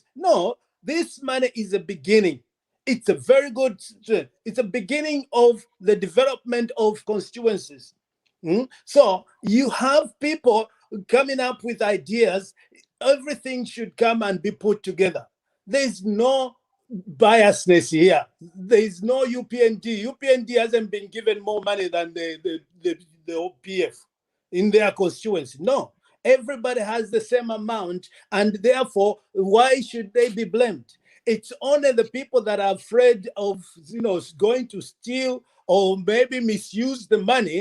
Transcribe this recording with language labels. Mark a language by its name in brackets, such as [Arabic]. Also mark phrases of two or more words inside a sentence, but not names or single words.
[English] No, this money is a beginning. It's a very good, it's a beginning of the development of constituencies. So you have people coming up with ideas. Everything should come and be put together. There's no biasness here. There's no UPND. UPND hasn't been given more money than the PF in their constituency. No, everybody has the same amount, and therefore, why should they be blamed? It's only the people that are afraid of, going to steal or maybe misuse the money.